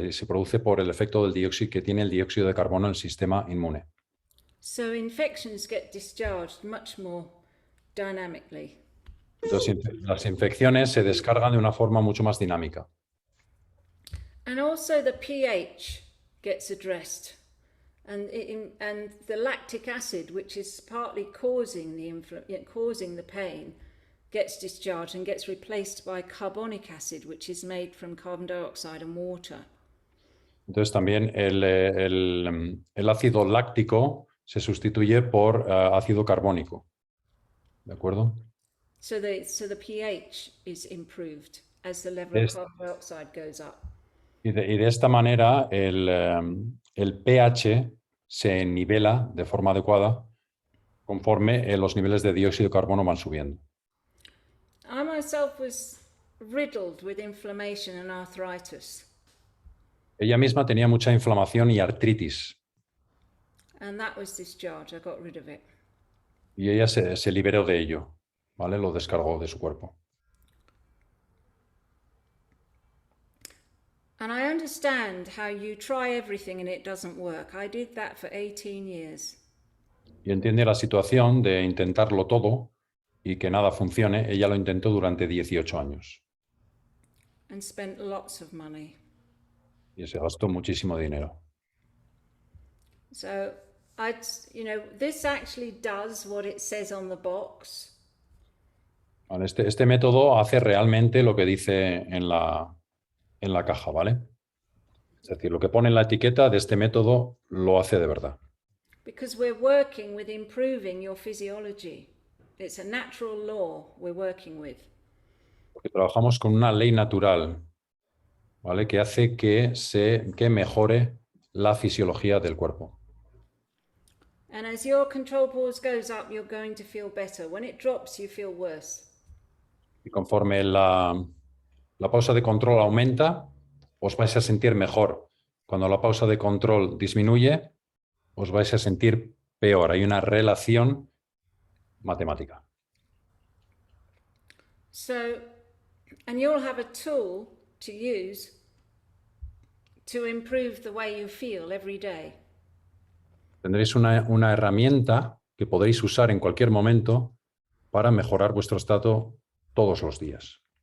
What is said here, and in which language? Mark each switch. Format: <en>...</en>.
<es>Se produce por el efecto del dióxido que tiene el dióxido de carbono en el sistema inmune.</es> <en>So infections get discharged much more dynamically.</en> <es>Entonces, las infecciones se descargan de una forma mucho más dinámica.</es> <en>And also the pH gets addressed. and and the lactic acid, which is partly causing the pain, gets discharged and gets replaced by carbonic acid, which is made from carbon dioxide and water.</en> <es>Entonces también el ácido láctico se sustituye por ácido carbónico. ¿De acuerdo?</es> <en>So the pH is improved as the level of carbon dioxide goes up.</en> <es>Y de esta manera el pH se nivela de forma adecuada conforme los niveles de dióxido de carbono van subiendo.</es> <en>I myself was riddled with inflammation and arthritis.</en> <es>Ella misma tenía mucha inflamación y artritis</es> <en>And that was discharged. I got rid of it.</en> <es>y ella se liberó de ello, ¿vale? Lo descargó de su cuerpo.</es> <en>And I understand how you try everything and it doesn't work. I did that for 18 years.</en> <es>Y entiende la situación de intentarlo todo y que nada funcione. Ella lo intentó durante 18 años</es> <en>And spent lots of money.</en> <es>y se gastó muchísimo dinero.</es> <en>So this actually does what it says on the box.</en> <es>Vale, este método hace realmente lo que dice en la caja, ¿vale? Es decir, lo que pone en la etiqueta de este método lo hace de verdad.</es> <en>Because we're working with improving your physiology. It's a natural law we're working with.</en> <es>Porque trabajamos con una ley natural, ¿vale? Que hace que mejore la fisiología del cuerpo.</es> <en>And as your control pause goes up, you're going to feel better. When it drops, you feel worse.</en> <es>Y conforme la pausa de control aumenta, os vais a sentir mejor. Cuando la pausa de control disminuye, os vais a sentir peor. Hay una relación matemática.</es> <en>So, and you'll have a tool to use to improve the way you feel every day.</en> <es>Tendréis una herramienta que podréis usar en cualquier momento para mejorar vuestro estado todos los días.</es>